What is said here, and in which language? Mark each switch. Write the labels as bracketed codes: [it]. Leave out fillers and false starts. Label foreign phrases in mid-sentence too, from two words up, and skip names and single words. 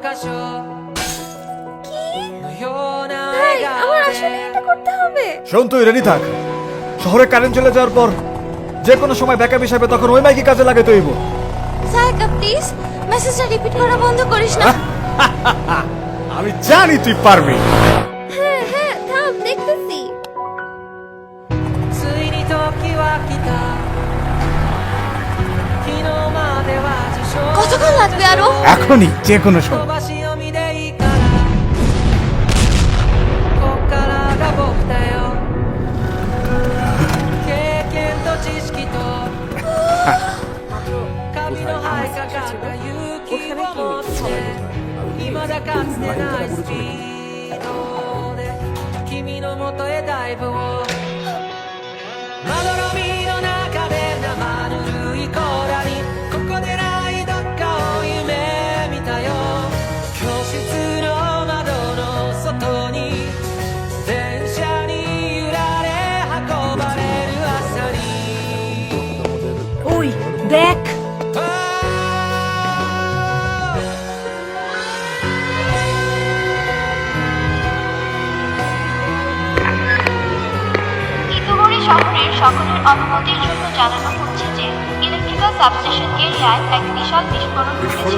[bn] ভাই, আমার আসলে এটা করতে হবে। শোন, তুই রেডি থাক। শহরে কারেন্ট চলে যাওয়ার পর যে কোনো সময় ব্যাকআপ হিসাবে তখন ওই মাইকে কাজে লাগাতে হইব। সায়কা প্লিজ মেসেজটা রিপিট করা বন্ধ করিস না। আমি জানি তুই পারবি। হ্যাঁ হ্যাঁ, থাম, দেখতেছি। [ja] ついに時は来た昨日までは受賞 [bn] কতক্ষণ লাগবে আরো? এখনই, যে কোনো সময়। [ja] 飛ばし読みでいいからこっからが僕だよ経験と知識と髪の生えかかった勇気を持って未だかつてないスピードで君の元へダイブをまどろみの中で生ぬるいコーラにここでないどっかを夢見たよ教室の窓の外に電車に揺られ運ばれる朝に [bn] ওই দেখ, ইতোমরি শহরের সকলের অবগতির জন্য জানানো হচ্ছে যে ইলেকট্রিক্যাল সাবস্টেশন এরিয়ায় এক বিশাল বিস্ফোরণ ঘটেছে।